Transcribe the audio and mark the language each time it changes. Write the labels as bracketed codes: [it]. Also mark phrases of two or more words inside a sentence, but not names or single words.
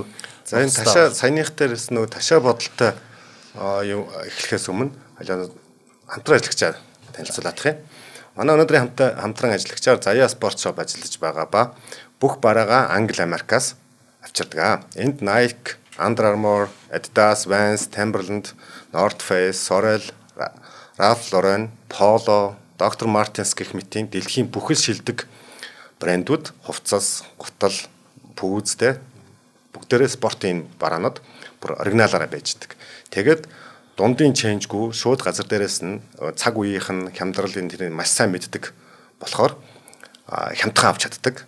[mn] За энэ ташаа саяных дээрс нөгөө ташаа бодолтой юу эхлэхээс өмнө хамтран ажиллагчаар танилцуулах юм. Манай өнөөдрийн хамтран ажиллагчаар Заяа спорт шоп ажиллаж байгаа ба бүх бараагаа Англи Америкаас авчирдаг. Энд Nike, Under Armour, Adidas, Vans, Timberland, North Face, Sorel, Ralph Lauren, Polo, Dr. Martens гэх мэтийн дэлхийн бүхэл шилдэг брэндүүд хувцас, гутал, пүүзтэй бүгдээрээ спортын бараанууд бүр оригиналаараа байждаг. Тэгээд дундын ченжгүй шууд газар дээрээс нь цаг үеийнх нь хямдралын тэрийг маш сайн мэддэг болохоор хямдхан авч чаддаг.